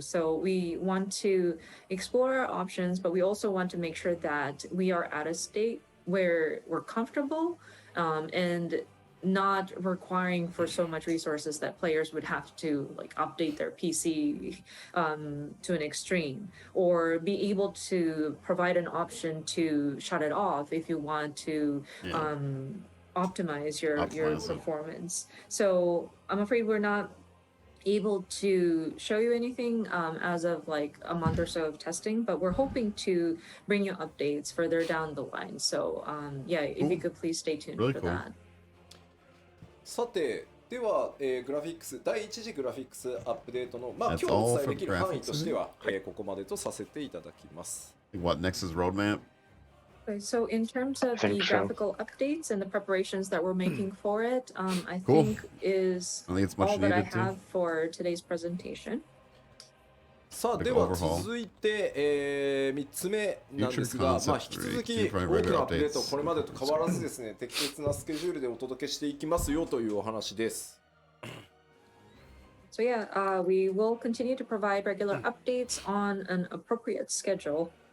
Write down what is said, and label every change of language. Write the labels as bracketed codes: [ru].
[en] So we want to explore our options, but we also want to make sure that we are at a state where we're comfortable and not requiring for so much resources that players would have to like update their PC to an extreme, or be able to provide an option to shut it off if you want to optimize your performance. So I'm afraid we're not able to show you anything as of like a month or so of testing, but we're hoping to bring you updates further down the line. So yeah, if you could please stay tuned for that. [ja] さてでは、グラフィックス第1次グラフィックスアップデートの、今日お伝えできる範囲としては、ここまでとさせていただきます。 [en] What next is roadmap? Okay, so in terms of the graphical updates and the preparations that we're making for it, I think is all that I have for today's presentation. [ja] さあでは続いて、3つ目なんですが、引き続き大きなアップデートこれまでと変わらずですね、適切なスケジュールでお届けしていきますよというお話です。 [en] So yeah, we will continue to provide regular updates on an appropriate schedule.